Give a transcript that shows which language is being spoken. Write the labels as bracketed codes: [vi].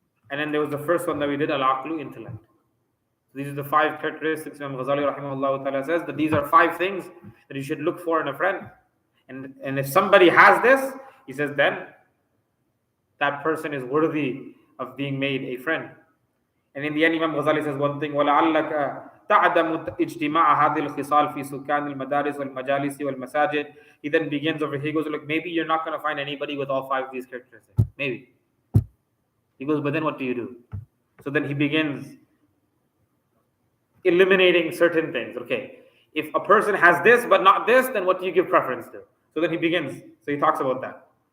[en] And then there was the first one that we did, al-aqlu, intellect. These are the 5 characteristics. Imam Ghazali rahimahullah ta'ala says that these are 5 things that you should look for in a friend. And if somebody has this, he says, then that person is worthy of being made a friend. And in the end, Imam Ghazali says one thing, [ar] وَلَعَلَّكَ تَعْدَمُ اجْتِمَاعَ هَذِهِ الْخِصَالِ فِي سُكَّانِ الْمَدَارِسِ وَالْمَجَالِسِ وَالْمَسَاجِدِ. [en] He then begins over here, he goes, look, maybe you're not going to find anybody with all 5 of these characteristics. Maybe. He goes, but then what do you do? So then he begins eliminating certain things. Okay, if a person has this but not this, then what do you give preference to? So then he begins. So he talks about that.